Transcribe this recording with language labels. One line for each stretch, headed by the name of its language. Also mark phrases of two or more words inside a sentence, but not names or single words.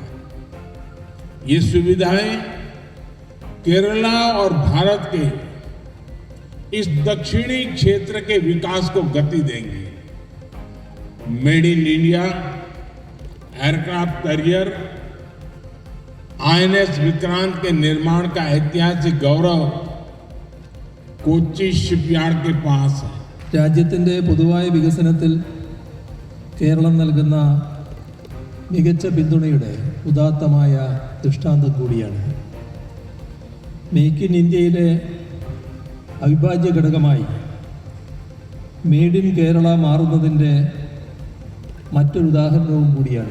Hindi: ये सुविधाएं केरला और भारत के इस दक्षिणी क्षेत्र के विकास को गति देंगी।
English: Made in India aircraft carrier
Hindi: आईएनएस विक्रांत के निर्माण का ऐतिहासिक गौरव कोच्चि शिपयार्ड के पास है.
Malayalam: രാജ്യത്തിൻ്റെ പൊതുവായ വികസനത്തിൽ കേരളം നൽകുന്ന മികച്ച പിന്തുണയുടെ ഉദാത്തമായ ദൃഷ്ടാന്തം കൂടിയാണ്. മേക്ക് ഇൻ ഇന്ത്യയിലെ അവിഭാജ്യ ഘടകമായി
English: Made in Kerala
Malayalam: മാറുന്നതിൻ്റെ മറ്റൊരു ഉദാഹരണവും കൂടിയാണ്.